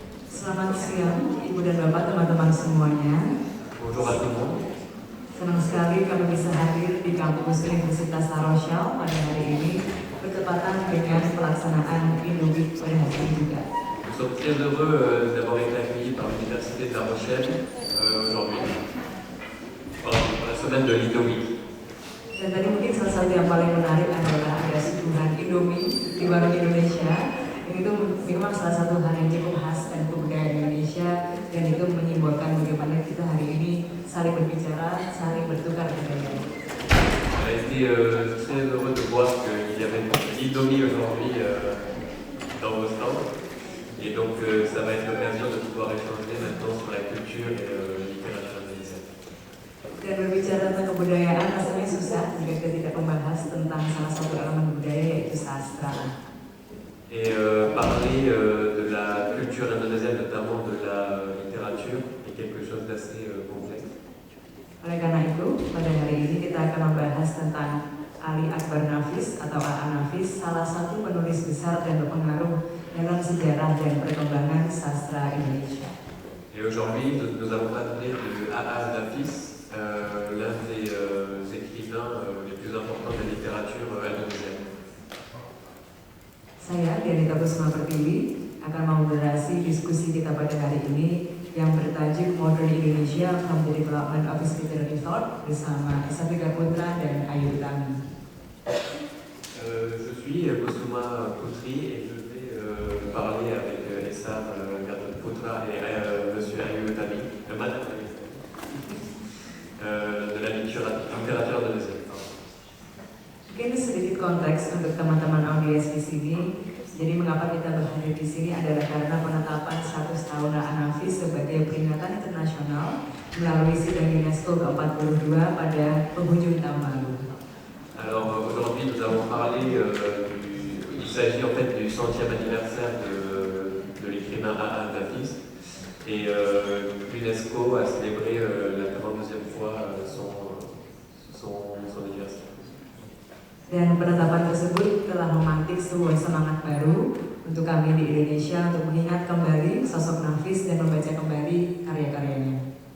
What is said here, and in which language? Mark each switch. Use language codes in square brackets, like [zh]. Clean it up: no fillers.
[id] Selamat siang, Ibu dan Bapak, teman-teman semuanya. [fr] Bonjour à tout le monde. [id] Senang sekali kami bisa hadir di kampus Universitas La Rochelle pada hari ini bertepatan dengan pelaksanaan Indo-Week pada hari ini juga. [fr] Nous sommes très heureux d'avoir été accueillis par l'Université de La Rochelle aujourd'hui pour la semaine de l'Indo-Week. [id] Dan tadi mungkin salah satu yang paling menarik adalah ada suguhan Indomie di warung Indonesia. Yang itu memang salah satu hal yang cukup khas dan kebudayaan Indonesia, dan itu menyimbolkan bagaimana kita hari ini saling berbicara, saling bertukar budaya. [fr] On a été très heureux de voir qu'il y avait l'Indomie aujourd'hui dans vos stands. Et donc ça va être l'occasion de pouvoir échanger maintenant sur la culture et littérature indonésienne. [id] Dan berbicara tentang kebudayaan rasanya susah jika kita tidak membahas tentang salah satu elemen budaya, yaitu sastra. [fr] Et parler de la culture indonésienne, notamment de la littérature, est quelque chose d'assez complexe. [id] Oleh karena itu, pada hari ini kita akan membahas tentang Ali Akbar Nafis atau A.A. Nafis, salah satu penulis besar dan berpengaruh dalam sejarah dan perkembangan sastra Indonesia. [fr] Et aujourd'hui, nous allons parler de A.A. Nafis, l'un des écrivains les plus importants de la littérature indonésienne. [id] Saya, Dianita Kusuma Pertiwi, akan memoderasi diskusi kita pada hari ini yang bertajuk Modern Indonesia from the Development of its Literary Thought bersama Esha Teka Putra dan Ayu Tami. [fr] Je suis Kusuma Putri et je vais parler avec Esha Teka Putra et Monsieur Ayu Tami, Madame Ayu Tami, de la littérature indonésienne. [id] Mungkin sedikit konteks untuk teman-teman audiens di sini. Jadi mengapa kita berhadir di sini adalah karena penetapan 100 tahun A.A. Nafis sebagai peringatan internasional melalui sidang UNESCO ke-42 pada penghujung tahun lalu. [fr] Alors aujourd'hui nous allons parler il s'agit en fait du 100e anniversaire de l'écrivain A.A. Nafis et l'UNESCO a célébré la 42e fois son anniversaire. [id] Dan penetapan tersebut telah memantik sebuah semangat baru untuk kami di Indonesia untuk mengingat kembali sosok Nafis dan membaca kembali karya-karyanya.